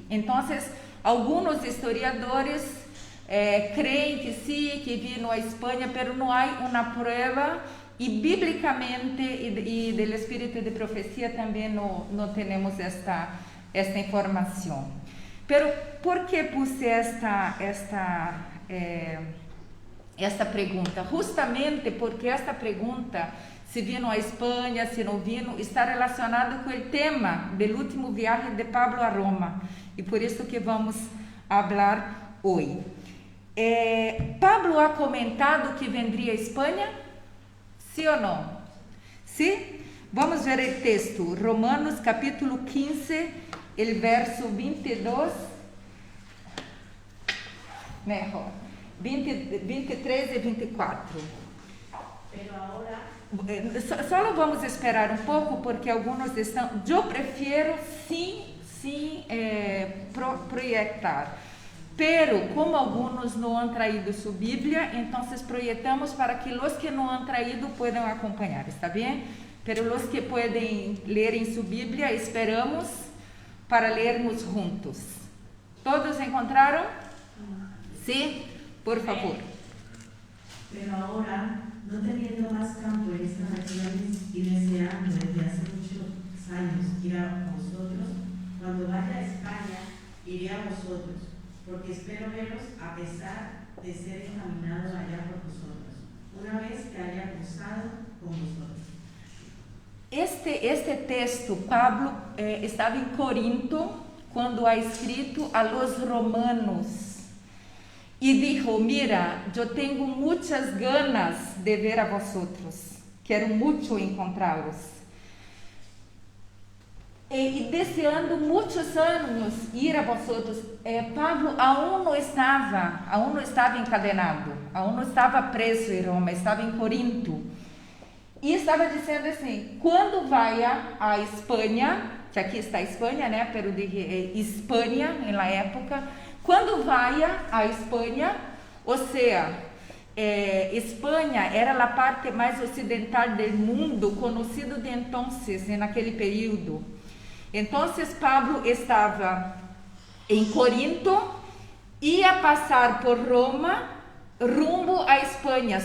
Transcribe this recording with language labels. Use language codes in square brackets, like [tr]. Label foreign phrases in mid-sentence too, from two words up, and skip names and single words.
[pt] Então, alguns historiadores creem que sim, que vino a Espanha, mas não há uma prova, e biblicamente e do espírito de profecia também não temos esta informação. [es] Pero por que puse esta pergunta? [pt] Justamente porque esta pergunta, se vino a Espanha, se não vino, está relacionado com o tema do último viagem de Pablo a Roma, e por isso que vamos falar hoje. [es] Pablo ha comentado que vendria a Espanha? [pt] Sim ou não? Sim? Vamos ver o texto, Romanos capítulo 15, o verso 22, melhor, 23 e 24. [es] Pero ahora... [pt] Só vamos esperar um pouco, porque alguns estão... Eu prefiro sim projetar. Pero, como alguns não [es] han traído [pt] sua Bíblia, então projetamos para que os que não [es] han traído [pt] possam acompanhar, está bem? Pero os que podem ler em sua Bíblia, esperamos para lermos juntos. ¿Todos encontraram? Sim? Por favor. [es] Pero ahora, no teniendo más campo en estas regiones y deseando desde hace muchos años ir a vosotros, cuando vaya a España, iré a vosotros, porque espero veros a pesar de ser encaminado allá por vosotros, una vez que haya gozado con vosotros. [pt] Este texto, Pablo estava em Corinto quando [es] ha escrito a los romanos [pt] e dijo: mira, eu tenho muitas ganas de ver [es] a vosotros, [pt] quero muito encontrá-los. E deseando muitos anos [es] ir a vosotros. [pt] Pablo aún não estava encadenado, aún não estava preso em Roma, estava em Corinto. E estava dizendo assim: quando vai a Espanha, que aqui está a Espanha, né? [es] Pero dije [pt] Espanha na época. Quando vai a Espanha, ou seja, Espanha era a parte mais ocidental do mundo, conhecido de entonces, naquele período. Então, Pablo estava em Corinto, ia passar por Roma, rumbo a Espanha.